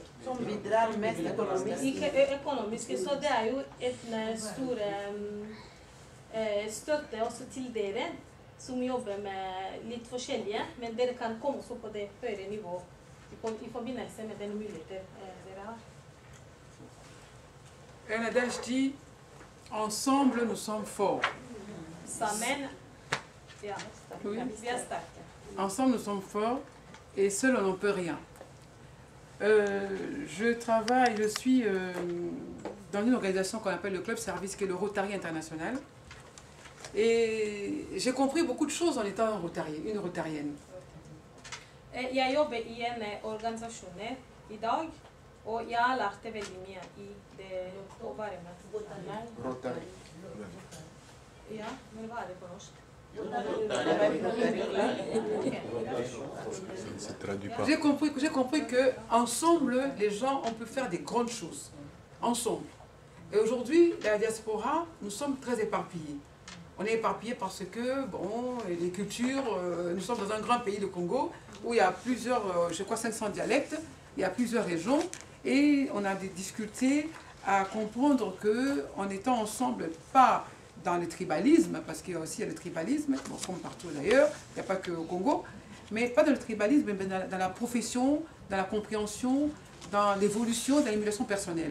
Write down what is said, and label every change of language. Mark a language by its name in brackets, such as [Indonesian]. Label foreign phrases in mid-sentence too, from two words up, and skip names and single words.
[Norwegian] Som bidrar mest økonomisk. Ikke økonomiske, så det er jo en stor støtte også til dere, som jobber med litt forskjellige, men dere kan komme også på det høyere nivå i forbindelse med den muligheter dere har. [French] Un adage dit, ensemble nous sommes forts. [Norwegian] Sammen, ja, [French] Oui. [Norwegian] vi er sterke. [French] Ensemble nous sommes forts et seul on n'en peut rien. Je suis dans une organisation qu'on appelle le Club Service, qui est le Rotary International. Et j'ai compris beaucoup de choses en étant une rotarienne. [Norwegian] Jeg jobber i en organisasjon i dag, og jeg har lært det veldig mye i det å være med. Rotary. Ja, men hva er det på norsk? [French] J'ai compris que ensemble, les gens, on peut faire des grandes choses. Ensemble. Et aujourd'hui, la diaspora, nous sommes très éparpillés. On est éparpillés parce que, bon, les cultures, nous sommes dans un grand pays, le Congo, où il y a plusieurs, je crois 500 dialectes, il y a plusieurs régions, et on a des difficultés à comprendre qu'en étant ensemble, pas dans le tribalisme, parce qu'il y a aussi le tribalisme, bon, comme partout d'ailleurs, il n'y a pas que au Congo, mais pas dans le tribalisme, mais dans la profession, dans la compréhension, dans l'évolution, dans l'émulation personnelle.